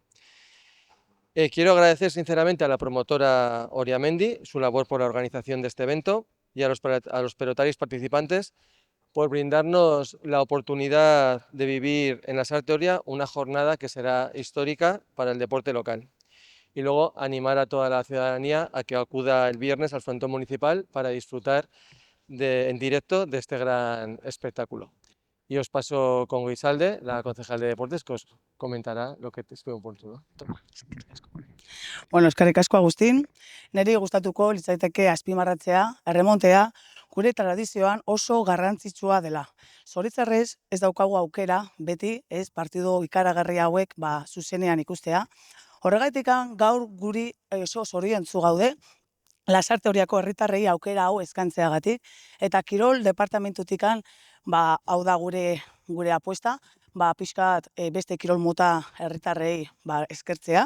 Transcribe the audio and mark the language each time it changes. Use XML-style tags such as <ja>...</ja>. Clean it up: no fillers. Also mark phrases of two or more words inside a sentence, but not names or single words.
<es>Quiero agradecer sinceramente a la promotora Oriamendi su labor por la organización de este evento y a los pelotaris participantes por brindarnos la oportunidad de vivir en Lasarte Oria una jornada que será histórica para el deporte local. Y luego animar a toda la ciudadanía a que acuda el viernes al frontón municipal para disfrutar en directo de este gran espectáculo. Y os paso con Guisalde, la concejal de deportes, que os comentará lo que te estoy oportuno.</es> <eu>Bueno, eskerrik asko Agustin, niri gustatuko litzaiteke azpimarratzea, erremontea, gure tradizioan oso garrantzitsua dela. Zoritxarrez ez daukagu aukera beti partidu ikaragarri hauek zuzenean ikustea. Horregatikan gaur guri oso zoriontsu gaude, Lasarte Oriako herritarrei aukera hau eskaintzeagatik eta Kirol departamentutikan hau da gure apuesta, pixkat beste kirol mota herritarrei eskertzea.</eu>